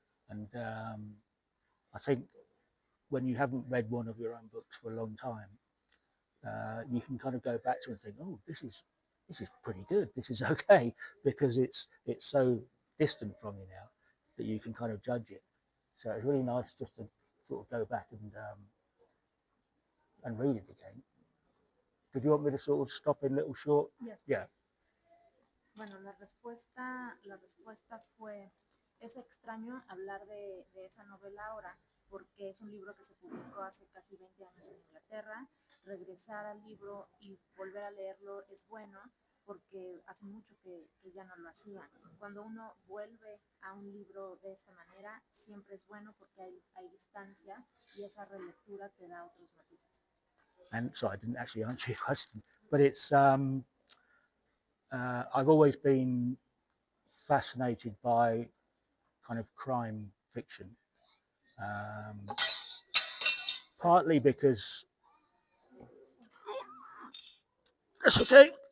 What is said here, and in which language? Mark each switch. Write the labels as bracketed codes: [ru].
[en] And I think when you haven't read one of your own books for a long time, you can kind of go back to it and think, oh, this is pretty good. This is okay because it's so distant from you now that you can kind of judge it. So it's really nice just to sort of go back and read it again. Did you want me to sort of stop in little short? Yes, Yeah. please. [es] Bueno, la respuesta fue, es extraño hablar de esa novela ahora porque es un libro que se publicó hace casi 20 años en Inglaterra. Regresar al libro y volver a leerlo es bueno porque hace mucho que ya no lo hacía. Cuando uno vuelve a un libro de esta manera, siempre es bueno porque hay distancia y esa relectura te da otros matices. [en] And sorry, I didn't actually answer your question, but I've always been fascinated by kind of crime fiction, um, partly because that's okay.